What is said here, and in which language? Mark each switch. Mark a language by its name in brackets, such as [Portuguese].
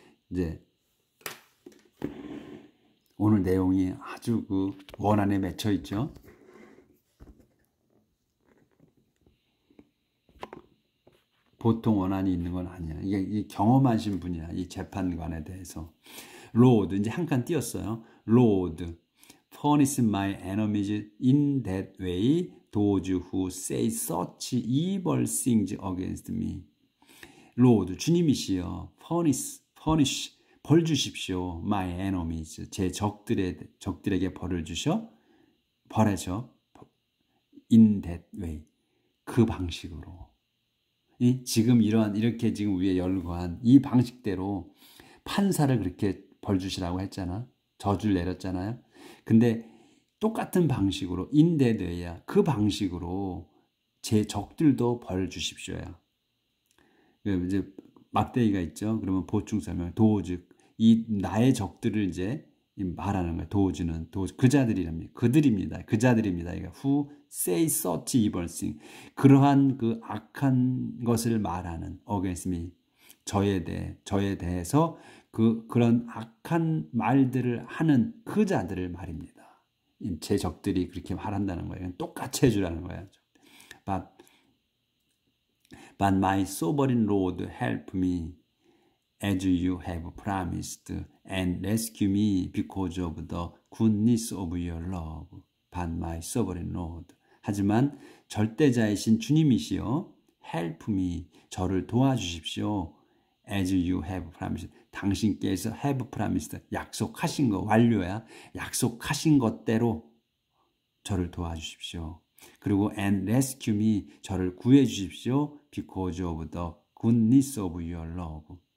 [Korean] 이제 오늘 내용이 아주 그 원안에 맺혀 있죠. 보통 원한이 있는 건 아니야. 이게 경험하신 분이야. 이 재판관에 대해서. Lord, 이제 한 칸 띄었어요. [English] Lord, punish my enemies in that way, those who say such evil things against me. [Korean] Lord, 주님이시여, punish, 벌 주십시오. [English] My enemies, [Korean] 제 적들에게 벌을 주셔. 벌하셔. [English] In that way, [Korean] 그 방식으로. 지금 이렇게 지금 위에 열거한 이 방식대로 판사를 그렇게 벌 주시라고 했잖아. 저주를 내렸잖아요. 근데 똑같은 방식으로 인데드야. 그 방식으로 제 적들도 벌 주십시오야. 이제 막대기가 있죠. 그러면 보충 설명 도즈, 이 나의 적들을 이제 말하는 거예요. 도즈는 그자들이랍니다. 그들입니다. 그자들입니다. [English] who say such evil thing, [Korean] 그러한 그 악한 것을 말하는 [English] against me, [Korean] 저에 대해서 그런 악한 말들을 하는 그 자들을 말입니다. 제 적들이 그렇게 말한다는 거예요. 똑같이 해주라는 거예요. [English] But my sovereign Lord, help me as you have promised, and rescue me because of the goodness of your love. But my sovereign Lord, [Korean] 하지만 절대자이신 주님이시여, [English] help me, [Korean] 저를 도와주십시오. [English] As you have promised, [Korean] 당신께서 [English] have promised, [Korean] 약속하신 거, 완료야. 약속하신 것대로 저를 도와주십시오. 그리고 [English] and rescue me, [Korean] 저를 구해 주십시오. [English] Because of the goodness of your love.